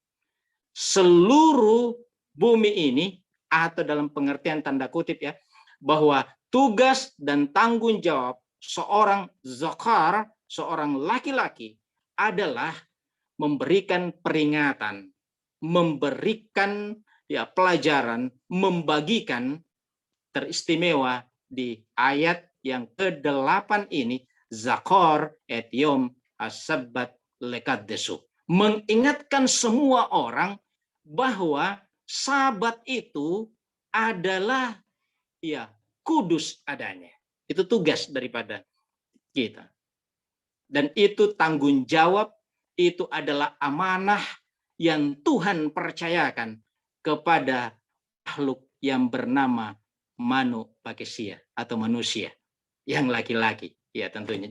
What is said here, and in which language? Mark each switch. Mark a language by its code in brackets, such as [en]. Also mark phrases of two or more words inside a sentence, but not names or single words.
[id] Seluruh bumi ini, atau dalam pengertian tanda kutip ya, bahwa tugas dan tanggung jawab seorang zakar, seorang laki-laki adalah memberikan peringatan, memberikan pelajaran, membagikan. Teristimewa di ayat yang ke-8 ini, [he] זכור את יום השבת לקדשו. [id] Mengingatkan semua orang bahwa Sabat itu adalah kudus adanya. Itu tugas daripada kita. Dan itu tanggung jawab, itu adalah amanah yang Tuhan percayakan kepada makhluk yang bernama manusia atau manusia yang laki-laki, ya tentunya.